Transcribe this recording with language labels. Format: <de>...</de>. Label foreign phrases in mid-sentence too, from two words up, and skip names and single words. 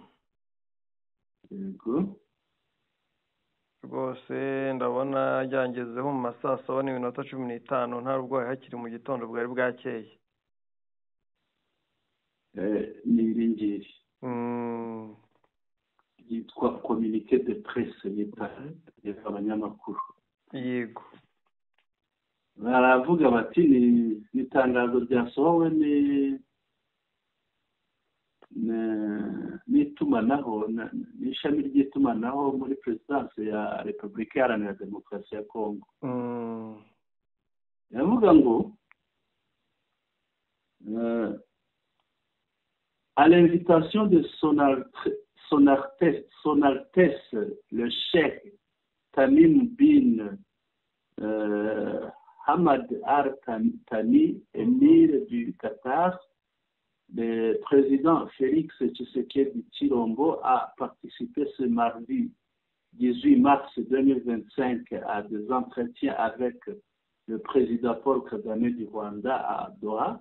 <rw>Yego. Rwose ndabona ryangezeho mu masaa 7:15 nta rubwo hakiri mu gitondo bwari bwakeye. Niringiri. Yitwa</rw> <fr>communiqué de presse</fr> <rw>y'abanyamakuru. Yego. Baravuga bati ni itangazo ryasohowe n'itumanaho n'ishami ry'itumanaho muri Perezidansi ya Repubulika Iharanira Demokarasi ya Kongo. Yavuga ngo</rw> <fr>à l'invitation de Son Altesse le Cheikh Tamim bin Hamad Al-Thani, émir du Qatar, le président Félix Tshisekedi Tshilombo a participé ce mardi 18 mars 2025 à des entretiens avec le président Paul Kagame du Rwanda à Doha.</fr>